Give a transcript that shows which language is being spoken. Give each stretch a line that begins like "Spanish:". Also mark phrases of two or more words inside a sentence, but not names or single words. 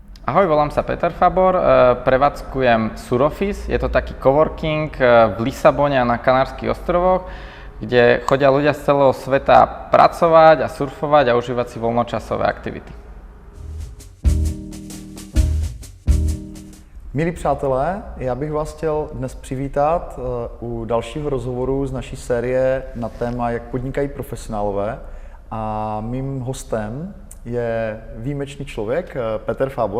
Slovak: Ahoj, volám sa Peter Fabor, prevádzkujem Suroffice, je to taký coworking v Lisabone a na Kanárskych ostrovoch, kde chodia ľudia z celého sveta pracovať a surfovať a užívať si voľnočasové aktivity.
Czech: Milí přátelé, já bych vás chtěl dnes přivítat u dalšího rozhovoru z naší série na téma, jak podnikají profesionálové. A mým hostem je výjimečný člověk, Peter Fabor.